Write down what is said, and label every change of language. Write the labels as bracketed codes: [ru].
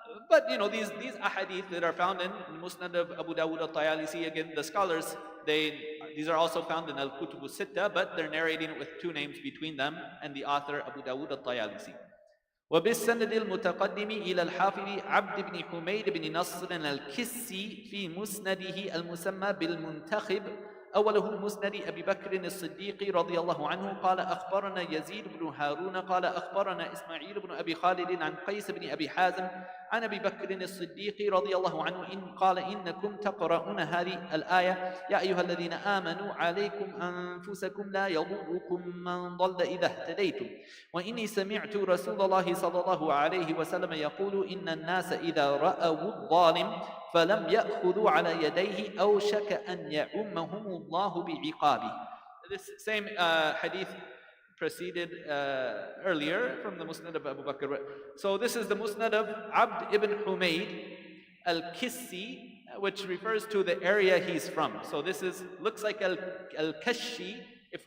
[en] But these ahadith that are found in the Musnad of Abu Dawud al-Tayalisi, again, the scholars, these are also found in Al-Kutub al-Sitta, but they're narrating it with two names between them and the author Abu Dawud al-Tayalisi. [ar] وبالسند المتقدم إلى الحافظ عبد بن حميد بن نصر الكسي في مسنده المسمى بالمنتخب أوله مسند أبي بكر الصديق رضي الله عنه قال أخبرنا يزيد بن هارون قال أخبرنا إسماعيل بن أبي خالد عن قيس بن أبي حازم عن أبي بكر الصديق رضي الله عنه قال إنكم تقرؤون هذه الآية يا أيها الذين آمنوا عليكم أنفسكم لا يضركم من ضل إذا اهتديتم وإني سمعت رسول الله صلى الله عليه وسلم يقول إن الناس إذا رأوا الظالم فلم يأخذوا على يديه أوشك أن يعمهم الله بعقابه. [en] This same hadith preceded earlier from the Musnad of Abu Bakr. So this is the Musnad of Abd ibn Humayd al-Kissi, which refers to the area he's from. So this looks like al-Kashi if